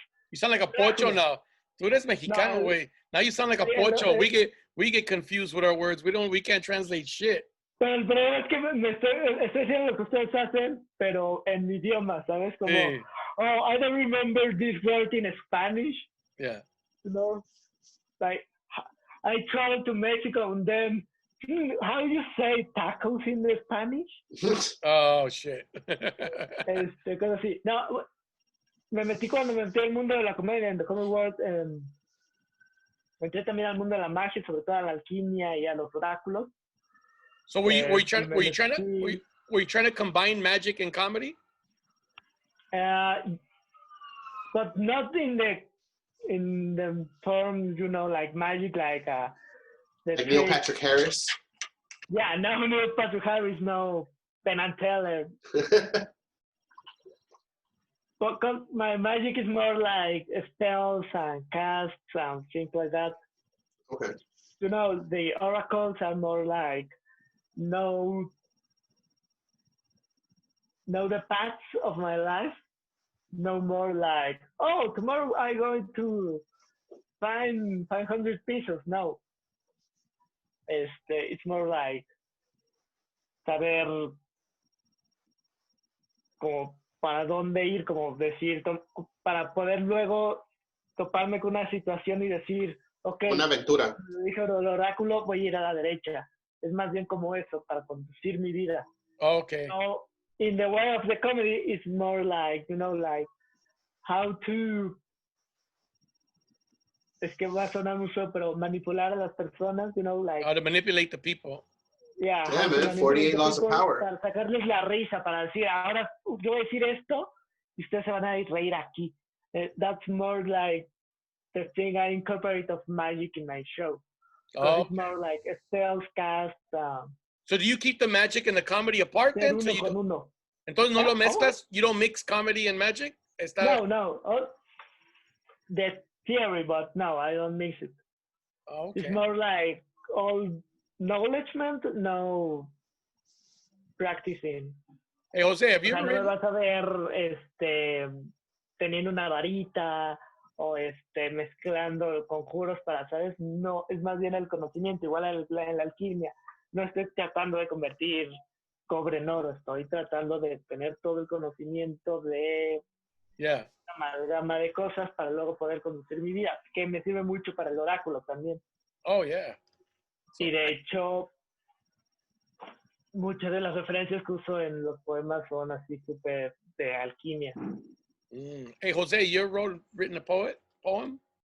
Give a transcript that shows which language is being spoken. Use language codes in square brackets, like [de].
[en] You sound like a pocho now. [es] Tú eres mexicano, güey. [en] Now you sound like a pocho. We get confused with our words. We can't translate shit. [es] Pero el problema es que estoy haciendo lo que ustedes hacen, pero en mi idioma, ¿sabes? Como, Sí. [en] oh, I don't remember this word in Spanish. Yeah. You know, like I traveled to Mexico and then, how do you say tacos in Spanish? Oh, shit. [es] Cosas así. No, me metí cuando me metí al mundo de la comedia, en The Comedy World. Me entré también al mundo de la magia, sobre todo a la alquimia y a los oráculos. [en] So were you trying to combine magic and comedy? But not in the form, you know, like magic, like like Neil Patrick Harris. Yeah, no Neil Patrick Harris, no Penn and Teller. But my magic is more like spells and casts and things like that. Okay. You know, the oracles are more like know the paths of my life. No more like, oh, tomorrow I'm going to find 500 pesos. No. [es] It's more like saber como para dónde ir, como decir, para poder luego toparme con una situación y decir, ok, una aventura. Dijo el oráculo, voy a ir a la derecha. Es más bien como eso, para conducir mi vida. [en] Okay. So, in the way of the comedy, it's more like, you know, like how to, [es] es que va a sonar mucho, pero manipular a las personas, [en] you know, like. How to manipulate the people. Yeah, man, 48 laws of power. [es] Para sacarles la risa, para decir, ahora yo voy a decir esto y ustedes se van a reír aquí. [en] That's more like the thing I incorporate of magic in my show. Oh. It's more like spells, cast. So do you keep the magic and the comedy apart then? [es] So entonces no lo mezclas? [en] You don't mix comedy and magic? No. Oh, the theory, but no, I don't mix it. Oh, okay. It's more like all acknowledgement, no practicing. Hey, Jose, have you ever [es] no me vas a ver teniendo una varita o mezclando conjuros para, ¿sabes? No, es más bien el conocimiento, igual en la alquimia. No estoy tratando de convertir cobre en oro, estoy tratando de tener todo el conocimiento de una amalgama de cosas para luego poder conducir mi vida, que me sirve mucho para el oráculo también. [en] Oh, yeah. [es] Y de hecho, muchas de las referencias que uso en los poemas son así súper de alquimia. [en] Hey, Jose, you ever written a poem?